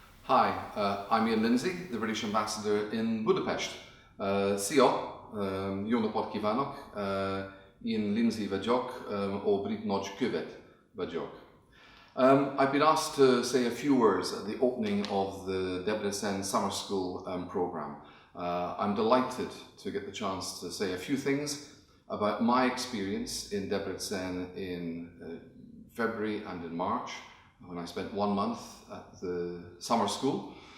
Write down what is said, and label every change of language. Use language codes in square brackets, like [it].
[en] Hi, I'm Ian Lindsay, the British Ambassador in Budapest. [hu] Szia, jó napot kívánok, Ian Lindsay vagyok, ó brit nagykövet vagyok. [en] I've been asked to say a few words at the opening of the Debrecen Summer School program. I'm delighted to get the chance to say a few things about my experience in Debrecen in February and in March, when I spent 1 month at the summer school.